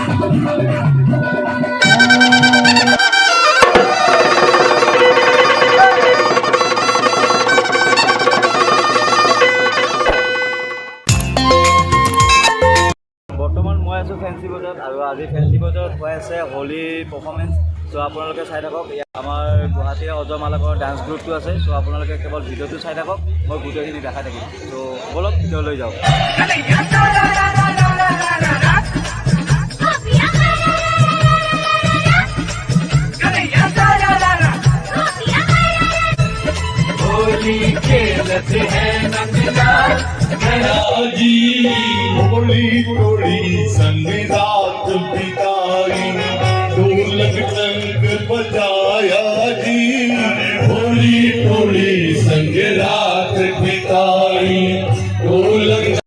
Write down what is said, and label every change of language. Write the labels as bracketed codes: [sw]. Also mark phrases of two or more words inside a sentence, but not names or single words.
[as] বৰ্তমান মই আছোঁ ফেঞ্চি বজাৰত আৰু আজি ফেঞ্চি বজাৰত হৈ আছে হোলী পাৰফৰ্মেঞ্চ। চ' আপোনালোকে চাই থাকক। আমাৰ গুৱাহাটীৰ অজমালকৰ [en] dance groupটো [as] আছে। চ' আপোনালোকে কেৱল ভিডিঅ'টো চাই থাকক, মই গোটেইখিনি দেখাই থাকিম। চ' ব'লক ভিডিঅ'লৈ যাওক। [hi] होली खेलते हैं नंदलाल जी, होली होली संग रात बिताई, ढोलक संग बजाया जी, होली होली संग रात बिताई, ढोलक